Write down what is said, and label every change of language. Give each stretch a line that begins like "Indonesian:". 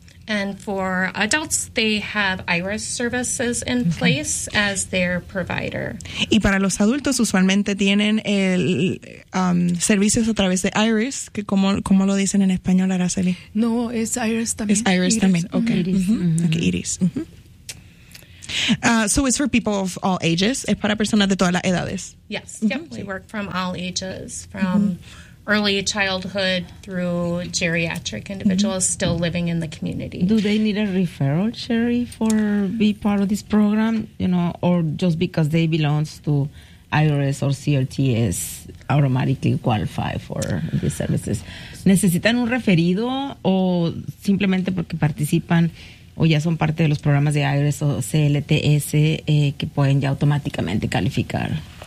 English: And for adults, they have IRIS services in place as their provider.
Spanish: Y para los adultos, usualmente tienen el servicios a través de IRIS, que como lo dicen en español, Araceli? No, es IRIS también. Es IRIS también. Okay. IRIS.
English: So it's for people of all ages.
Spanish: Es para personas de todas las edades.
English: Yes. Mm-hmm. Yep. Sí. We work from all ages, from early childhood through geriatric individuals still living in the community. Do they need a referral, Sherry, for be part of this program, you know, or just because they belong to IRS or CLTS automatically qualify for these services?
Spanish: ¿Necesitan un referido o simplemente porque participan o ya son parte de los programas de IRS o CLTS que pueden ya automáticamente calificar?